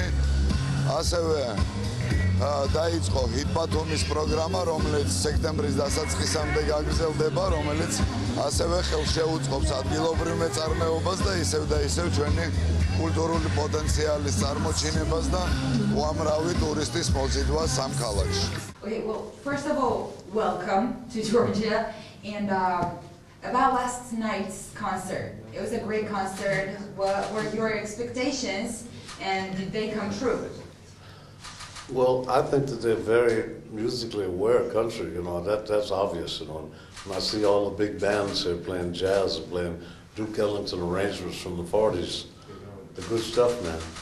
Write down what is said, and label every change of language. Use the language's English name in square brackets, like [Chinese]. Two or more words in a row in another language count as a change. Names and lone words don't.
[Georgian] ასევე დაიწყო ჰიტ ბათუმის პროგრამა, რომელიც სექტემბრის დასაწყისამდე გაგრძელდება, რომელიც ასევე ხელს შეუწყობს ადგილობრივ მეწარმეობას და ისევ ჩვენი კულტურული პოტენციალის წარმოჩინებას და უამრავი ტურისტის მოზიდვას ამ ქალაქში. [English] Okay, well, first of all, welcome to Georgia. And about last night's concert, it was a great concert. What were your expectations, and did they come true? Well, I think that they're very musically aware country, that's obvious, When I see all the big bands here playing jazz and playing Duke Ellington arrangements from the 40s, the good stuff, man.